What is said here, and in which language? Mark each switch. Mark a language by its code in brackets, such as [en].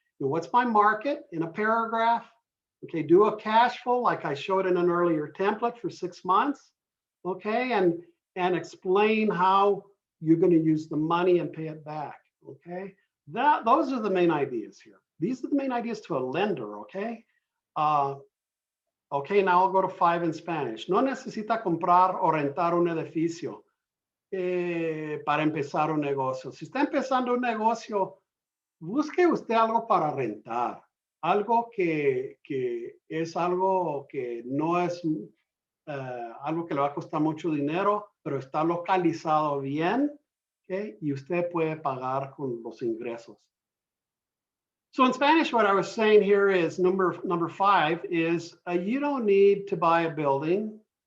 [en] You know, what's my market in a paragraph? Okay, do a cash flow like I showed in an earlier template for 6 months. Okay, and explain how you're going to use the money and pay it back. Okay, those are the main ideas here. These are the main ideas to a lender. Okay. Okay, now I'll go to 5 in Spanish. [es] No necesita comprar o rentar un edificio para empezar un negocio. Si está empezando un negocio, busque usted algo para rentar. Algo que es algo que no es algo que le va a costar mucho dinero, pero está localizado bien, ¿okay? Y usted puede pagar con los ingresos. [en] So in Spanish, what I was saying here is number 5 is you don't need to buy a building.